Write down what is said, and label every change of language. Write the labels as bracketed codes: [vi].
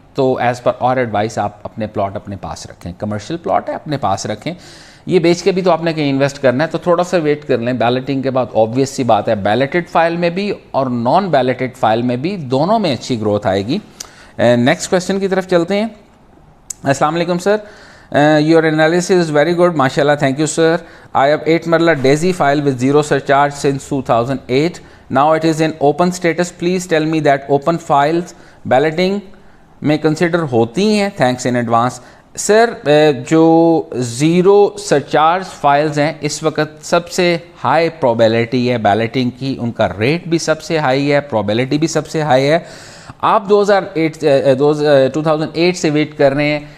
[ur] تو [en] as per اور advice [ur] آپ اپنے پلاٹ اپنے پاس رکھیں. کمرشل پلاٹ ہے اپنے پاس رکھیں, یہ بیچ کے بھی تو آپ نے کہیں انویسٹ کرنا ہے, تو تھوڑا سا ویٹ کر لیں. بیلٹنگ کے بعد آبویس سی بات ہے بیلٹڈ فائل میں بھی اور نان بیلٹڈ فائل میں بھی دونوں میں اچھی گروتھ آئے گی. نیکسٹ کویشچن کی طرف چلتے ہیں. [en] السلام علیکم sir, your analysis is very good, mashallah, thank you sir. I have 8 Marla Daisy file with zero surcharge since 2008. Now it is in open status. Please tell me that open files balloting [ur] میں consider ہوتی ہیں. [en] Thanks in advance. [ur] سر جو zero surcharge files ہیں اس وقت سب سے high پروبیلٹی ہے belting کی, ان کا ریٹ بھی سب سے ہائی ہے, پروبیلٹی بھی سب سے ہائی ہے. آپ 2008 سے ویٹ کر رہے ہیں.